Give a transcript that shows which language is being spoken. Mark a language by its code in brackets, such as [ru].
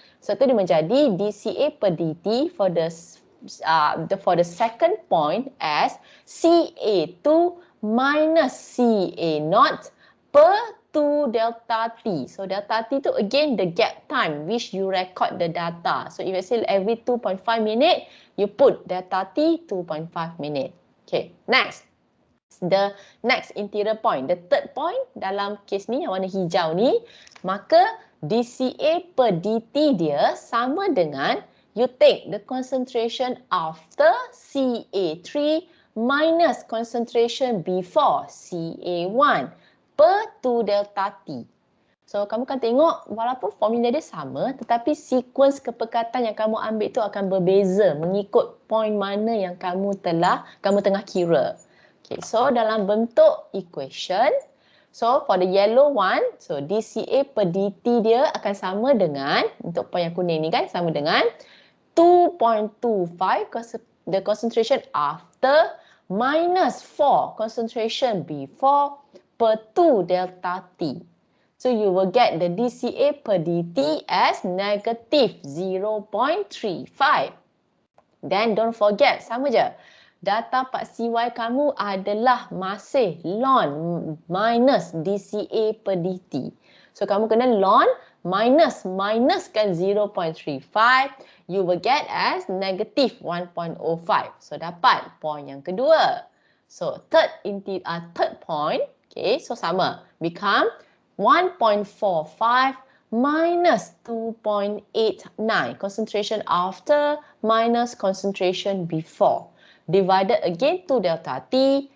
[en] So [ms] itu dia menjadi [en] DCA per DT for the second point as CA2 minus CA0 per 2 delta T. So delta T tu again the gap time which you record the data. So if I say every 2.5 minute, you put delta T 2.5 minute. Next. The next interior point. The third point [ms] dalam kes ni yang warna hijau ni, maka DCA per DT dia sama dengan [en] you take the concentration after Ca3 minus concentration before Ca1 per 2 delta T. [ms] So, kamu kan tengok walaupun formula dia sama, tetapi sekuens kepekatan yang kamu ambil tu akan berbeza mengikut point mana yang kamu tengah kira. Okay, so dalam bentuk equation, so for the yellow one, so dCA per dt dia akan sama dengan, untuk point yang kuning ni kan, sama dengan 2.25 [en] the concentration after [ms] minus 4 [en] concentration before [ms] per 2 delta T. [en] So you will get the dCA per dt as negative 0.35. Then don't forget, [ms] sama je. Data part CY kamu adalah masih ln minus dCA per dt. [en] So [ms] kamu kena ln minuskan [en] 0.35, you will get as negative 1.05. [ms] So dapat point yang kedua. [en] So third point, okay, so sama, become 1.45 minus 2.89, concentration after minus concentration before, divided again to delta T.